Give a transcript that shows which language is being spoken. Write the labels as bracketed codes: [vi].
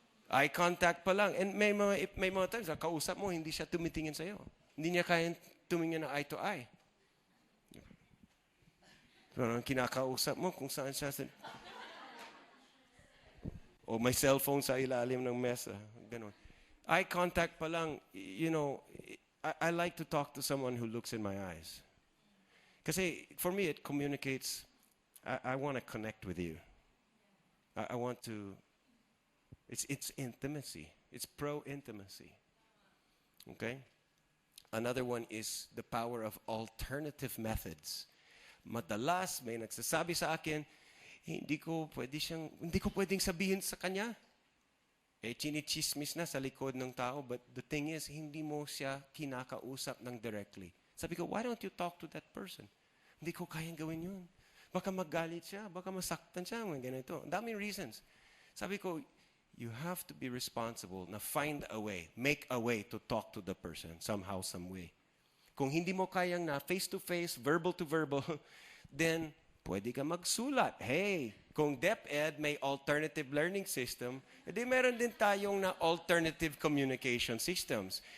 [tl] Eye contact pa lang. And may mga times, kausap mo, hindi siya tumitingin sa'yo. Hindi niya kaya tumingin na eye to eye. Kinakausap mo kung saan siya. O may cellphone sa ilalim ng mesa. Ganon. [en] Eye contact [tl] pa lang, [en] I like to talk to someone who looks in my eyes. Kasi for me, it communicates, I want to connect with you. I want to, it's intimacy. It's pro-intimacy. Okay? Another one is the power of alternative methods. [tl] Madalas may nagsasabi sa akin, hindi ko pwedeng sabihin sa kanya. Chinichismis na sa likod ng tao, [en] but the thing is, [tl] hindi mo siya kinakausap ng directly. Sabi ko, [en] why don't you talk to that person? [tl] Hindi ko kayang gawin yun. Baka magalit siya, baka masaktan siya, mga ganito. Ang daming reasons. Sabi ko, [en] you have to be responsible na find a way, make a way to talk to the person somehow, some way. [tl] Kung hindi mo kayang na [en] face-to-face, verbal to verbal, [tl] then pwede ka magsulat. Hey, kung DepEd may [en] alternative learning system, [tl] edi meron din tayong na [en] alternative communication systems.